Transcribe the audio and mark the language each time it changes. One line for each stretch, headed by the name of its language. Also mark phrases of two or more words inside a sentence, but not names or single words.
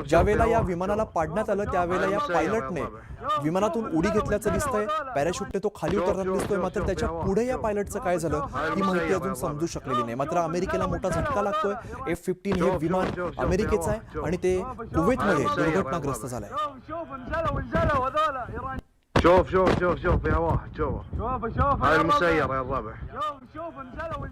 Marathi: ज्यावेळेला या विमानाला पाडण्यात आलं त्यावेळेला या पायलटने विमानातून उडी घेतल्याचं दिसतंय. पॅराशूटने तो खाली उतरताना दिसतोय, मात्र त्याच्या पुढे या पायलटचं काय झालं ही माहिती अजून समजू शकलेली नाही. मात्र अमेरिकेला मोठा झटका लागतोय. F-15 हे विमान अमेरिकेचं आहे आणि ते कुवेतमध्ये दुर्घटनाग्रस्त झालंय.
Arabic: شوف يا واحد شوف هاي المسيرة يا الربع.